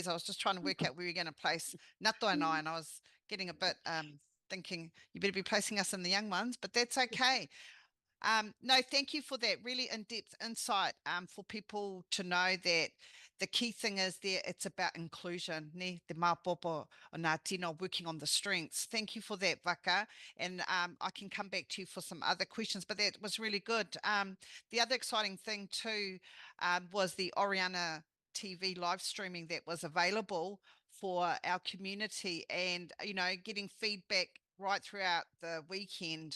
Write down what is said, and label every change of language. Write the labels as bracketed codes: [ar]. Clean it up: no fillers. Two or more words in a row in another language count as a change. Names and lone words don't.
[en] I was just trying to work out where you're going to place Nato and I was getting a bit thinking you better be placing us in the young ones, but that's okay. No, thank you for that really in-depth insight for people to know that the key thing is there, it's about inclusion, [mi] ne te māpopo o ngā tino [en] working on the strengths. Thank you for that, Vaka. And I can come back to you for some other questions, but that was really good. The other exciting thing too was the Oriana TV live streaming that was available for our community, and, you know, getting feedback right throughout the weekend.